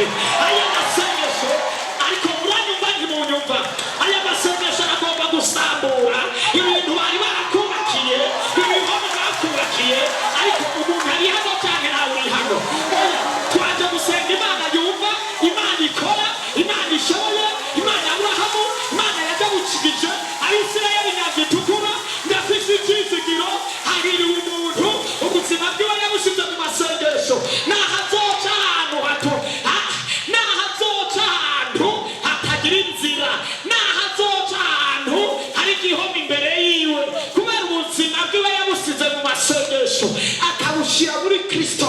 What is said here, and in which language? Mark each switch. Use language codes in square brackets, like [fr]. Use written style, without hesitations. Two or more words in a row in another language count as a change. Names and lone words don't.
[rn] Aya masengesho ariko uranyumva ntimunyumva, aya masengesho aragomba gusambura ibintu bari barakubakiye, ibihome bakubakiye, ariko umuntu ari hano cyane nawe uri hano. Twaje gusenga Imana yumva, Imana ikora, Imana ishoboye, Imana Aburahamu, Imana yadabukije Abisirayeli nyagitukura. Ndafise icyizigiro, hahiriwe umuntu ubuzima bwiwe yabushize mu masengesho. Naho azoca ahantu hato, naho azoca ahantu hatagira inzira, naho azoca ahantu hari igihome imbere yiwe, kubera ubuzima bwiwe yabusize mu masengesho akabushyira muri Kristo.